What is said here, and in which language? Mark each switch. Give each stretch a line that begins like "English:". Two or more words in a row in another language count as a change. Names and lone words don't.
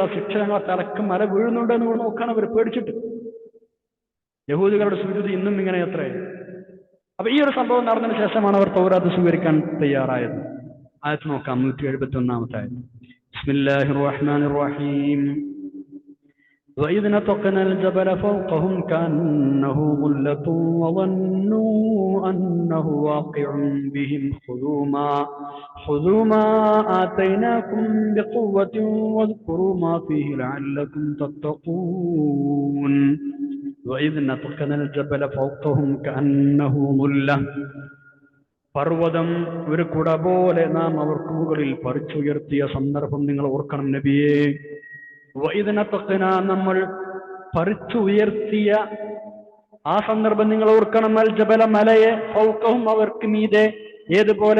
Malayalam: ആ ശിക്ഷ ഞങ്ങളെ തലക്ക് മല വീഴുന്നുണ്ടോ എന്ന് നോക്കുകയാണ് അവർ പേടിച്ചിട്ട്. യഹൂദികളുടെ സുജൂദ് ഇന്നും ഇങ്ങനെ എത്ര. അപ്പൊ ഈ ഒരു സംഭവം നടന്നതിന് ശേഷമാണ് അവർ തൗറാത്ത് സ്വീകരിക്കാൻ തയ്യാറായത്. ആയത്ത് നോക്കാം, 171-ാമത്തെ ആയത്ത്. ബിസ്മില്ലാഹിർ റഹ്മാനിർ റഹീം.
Arabic: وَإِذْ نَطَقْنَا الْجَبَلَ فَوْقَهُمْ كَأَنَّهُ ظُلَّةٌ وَظَنُّوا أَنَّهُ وَاقِعٌ بِهِمْ خُذُوا مَا آتَيْنَاكُمْ بِقُوَّةٍ وَاذْكُرُوا مَا فِيهِ لَعَلَّكُمْ تَتَّقُونَ وَإِذْ نَطَقْنَا الْجَبَلَ فَوْقَهُمْ كَأَنَّهُ ظُلَّةٌ.
Malayalam: പർവ്വതം ഒരു കുട പോലെ നാം അവർക്ക് മുകളിൽ പറിച്ചുയർത്തിയ സന്ദർഭം നിങ്ങൾ ഓർക്കണം നബിയേ. വഇദ്നതഖ്ന, നമ്മൾ പറിച്ചുയർത്തിയ ആ സന്ദർഭം നിങ്ങൾ ഓർക്കണം.
Arabic: الجبل,
Malayalam: മലയെ, ഫൗഖഹും, അവർക്ക് മീതെ. ഏതുപോലെ?